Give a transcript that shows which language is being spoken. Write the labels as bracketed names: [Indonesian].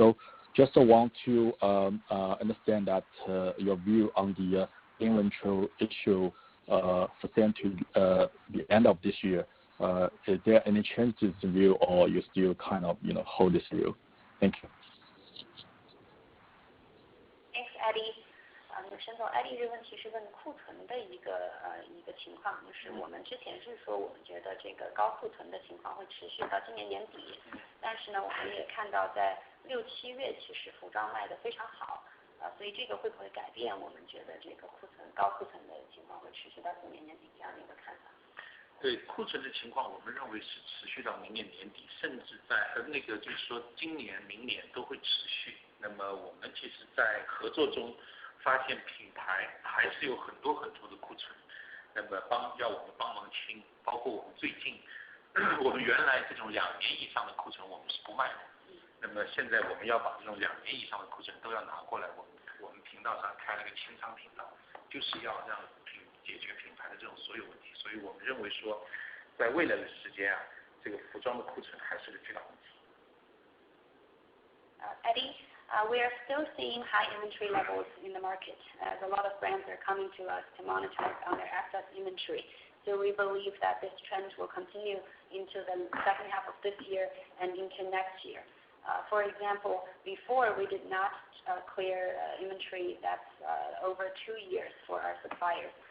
[English] So just want to understand that your view on the inventory issue sustain to the end of this year. Is there any changes in view, or you still kind of hold this view? Thank you. Thanks, Eddie. [Chinese] 沈总 ，Eddie 这个问题是问库存的一个情况，就是我们之前是说我们觉得这个高库存的情况会持续到今年年底，但是呢，我们也看到在 6、7月其实服装卖得非常好，所以这个会不会改变我们觉得这个高库存的情况会持续到今年年底这样的一个看法？对库存的情况，我们认为是持续到明年年底，甚至在就是说今年、明年都会持续。那么我们其实在合作中发现品牌还是有很多很多的库存，那么要我们帮忙清，包括我们最近我们原来这种2年以上的库存我们是不卖的，那么现在我们要把这种2年以上的库存都要拿过来，我们频道上开了个清仓频道，就是要让解决品牌的这种所有问题，所以我们认为说在未来的时间这个服装的库存还是个巨大问题。 [English] Eddie, we are still seeing high inventory levels in the market as a lot of brands are coming to us to monetize on their excess inventory. So we believe that this trend will continue into the second half of this year and into next year. For example, before we did not clear inventory that's over 2 years for our suppliers.